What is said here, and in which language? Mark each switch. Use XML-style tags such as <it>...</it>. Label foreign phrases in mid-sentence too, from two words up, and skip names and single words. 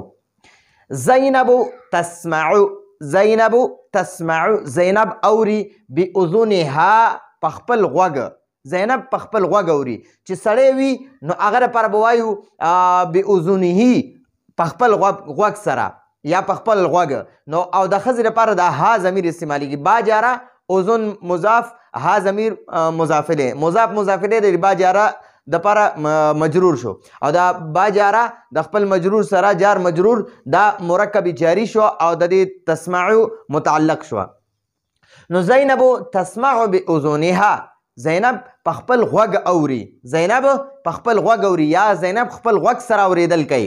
<ar>زینب تسمع، زینب تسمع،</ar> <ps>زینب اوري باذنها پخپل غوږ، زینب پخپل غوږ اوري. چې سړی وي نو هغه لپاره به وایو باذنه پخپل غوږ سره یا پخپل غوږ. نو او د ښځې لپاره د ها ضمیر استعمالیږي.</ps> <ar>با جاره اذن مضاف، ها ضمیر مضاف الیه، مضاف مضاف الیه</ar> <ps>د</ps> <ar>با جاره</ar> <ps>د پاره مجرور شو او دا با جاره د خپل مجرور سره</ps> <ar>جار مجرور</ar> <ps>دا مرکب جاری شو او د دې تسمع متعلق شو. نو</ps> <ar>زینب تسمع باذنها،</ar> <ps>زینب پخپل غوږ اوري، زینب پخپل غوږ اوري یا زینب خپل غوږ سره اوریدل کوي.</ps>